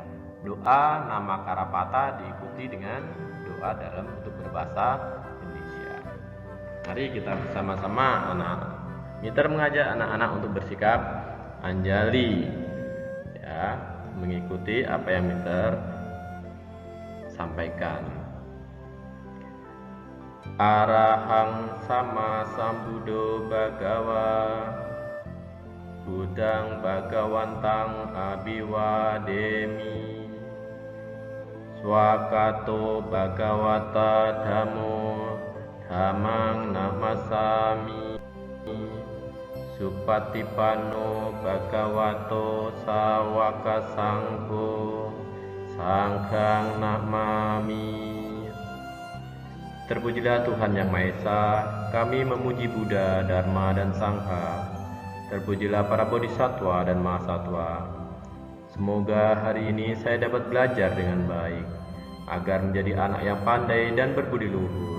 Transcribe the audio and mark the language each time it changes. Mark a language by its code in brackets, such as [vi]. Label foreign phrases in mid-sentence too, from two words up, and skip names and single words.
[id] Doa nama Karapata diikuti dengan doa dalam bentuk berbahasa Indonesia. Mari kita bersama-sama anak-anak. Mister mengajak anak-anak untuk bersikap anjali ya, mengikuti apa yang Mister sampaikan. [pi] Arahang sama sambudo bagawa Budang bagawantang abiwademi Swakato bagawata dhammo dhammang namasami Supatipanno bagawato sawaka sangho sanghang namami. [id] Terpujilah Tuhan Yang Maha Esa, kami memuji Buddha, Dharma, dan Sangha. Terpujilah para bodhisattva dan mahasatwa. Semoga hari ini saya dapat belajar dengan baik, agar menjadi anak yang pandai dan berbudi luhur.